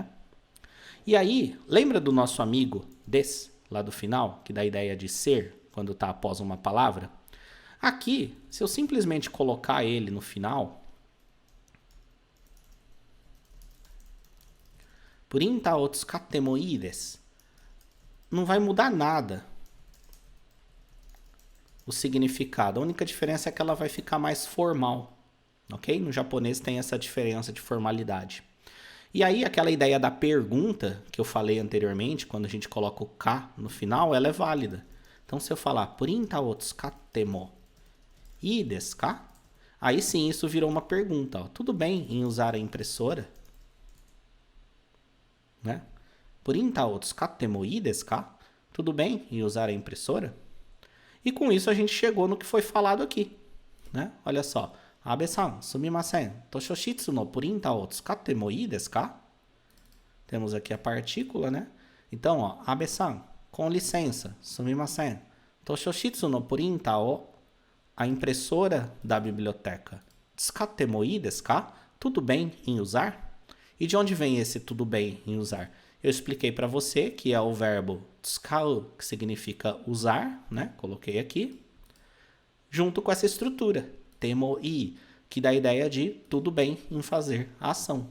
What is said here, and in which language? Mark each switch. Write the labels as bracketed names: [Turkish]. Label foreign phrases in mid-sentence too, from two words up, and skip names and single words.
[Portuguese] E aí, lembra do nosso amigo des, lá do final, que dá a ideia de ser, quando está após uma palavra? Aqui, se eu simplesmente colocar ele no final, [Japanese] プリンタを使ってもいいです, [Portuguese] não vai mudar nada o significado. A única diferença é que ela vai ficar mais formal, ok? No japonês tem essa diferença de formalidade. E aí aquela ideia da pergunta que eu falei anteriormente, quando a gente coloca o ka no final, ela é válida. Então se eu falar [Japanese] プリンタを使ってもいいですか? [Portuguese] Aí sim isso virou uma pergunta. Ó. Tudo bem em usar a impressora? Né? [Japanese] プリンタを使ってもいいですか? [Portuguese] Tudo bem em usar a impressora? E com isso a gente chegou no que foi falado aqui. Né? Olha só. [Japanese] 阿部さん、すみません、図書室のプリンタを使ってもいいですか? [Portuguese] Temos aqui a partícula, né? Então, ó, Abe-san, com licença, sumimasen, [Japanese] 図書室のプリンタを, [Portuguese] a impressora da biblioteca, [Japanese] 使ってもいいですか? [Portuguese] Tudo bem em usar? E de onde vem esse tudo bem em usar? Eu expliquei para você que é o verbo tsukau, que significa usar, né? Coloquei aqui, junto com essa estrutura, temo-i, que dá a ideia de tudo bem em fazer a ação.